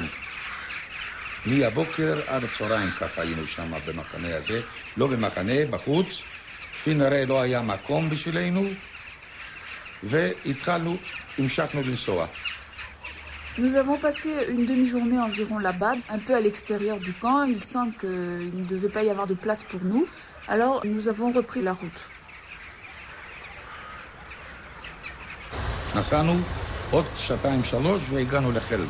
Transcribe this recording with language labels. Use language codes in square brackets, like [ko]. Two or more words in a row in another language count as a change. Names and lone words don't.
[he] מהבוקר עד הצהריים ככה היינו שם במחנה הזה. לא במחנה, בחוץ. לפי נראה לא היה מקום בשבילנו. והתחלנו, המשכנו לנסוע. [fr] Nous avons passé une demi-journée environ là-bas, un peu à l'extérieur du camp. Il semble qu'il ne devait pas y avoir de place pour nous. Alors nous avons repris la route. [he] נסענו עוד שעתיים שלוש והגענו לחלם.